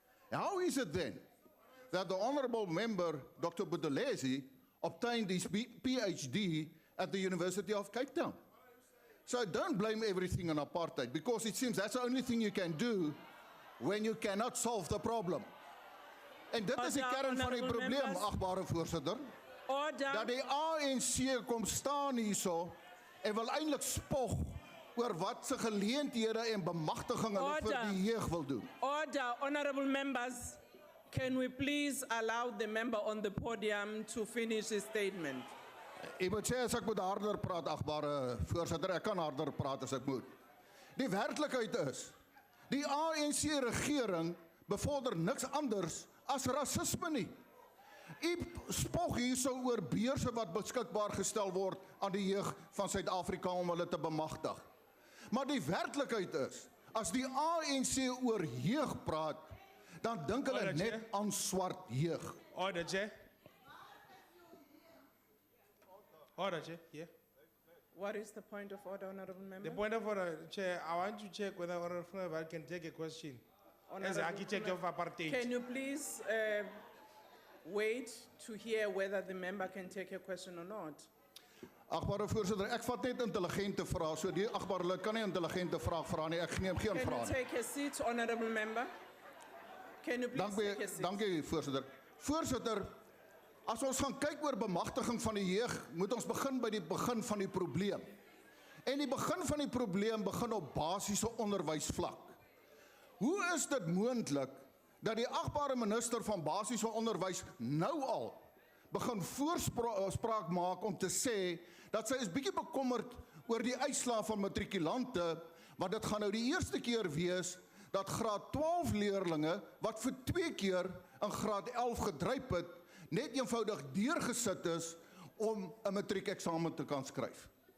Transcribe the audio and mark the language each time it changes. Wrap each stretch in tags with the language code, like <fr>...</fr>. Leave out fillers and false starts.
<en>How is it then that the honourable member, Dr. Budgetary, obtained his PhD at the University of Cape Town? So don't blame everything on apartheid, because it seems that's the only thing you can do when you cannot solve the problem.</en> <af>En dit is die kern van die probleem, agbare voorsitter. Dat die ANC kom staan hierso en wil eintlik spog oor wat se geleenthede en bemagtiging hulle vir die jeug wil doen.</af> <en>Order, honourable members. Can we please allow the member on the podium to finish his statement?</en> <af>Ek moet sê as ek moet harder praat, agbare voorsitter, ek kan harder praat as ek moet. Die werklikheid is, die ANC regering bevorder niks anders as rasisme nie. U spog hierso oor beurse wat beskikbaar gestel word aan die jeug van Suid-Afrika om hulle te bemagtig. Maar die werklikheid is, as die ANC oor jeug praat, dan dink hulle net aan swart jeug.</af> <en>Order, Chair. Order, Chair. Yeah. What is the point of order, Honorable Member? The point of order, Chair, I want to check whether Honorable Member can take a question. As the architect of apartheid. Can you please wait to hear whether the member can take a question or not?</en> <af>Agbare voorsitter, ek vat net intelligente vrae. So die agbare lid kan nie intelligente vrae vra nie. Ek neem geen</af> <en>Can</en> <af>vrae</af> <en>you</en> <af>nie.</af> <en>take a seat, Honorable Member? Can you please take a seat?</en> <af>Dankie voorsitter. Voorsitter, as ons gaan kyk oor bemagtiging van die jeug, moet ons begin by die begin van die probleem. En die begin van die probleem begin op basiese onderwysvlak. Hoe is dit moontlik dat die agbare minister van basiese onderwys nou al begin voorspraak maak om te sê dat sy is bietjie bekommerd oor die uitslae van matrikulante, want dit gaan nou die eerste keer wees dat graad 12 leerlinge wat vir 2 keer in graad 11 gedryp het, net eenvoudig deurgesit is om 'n matriekeksamen te kan skryf.</af>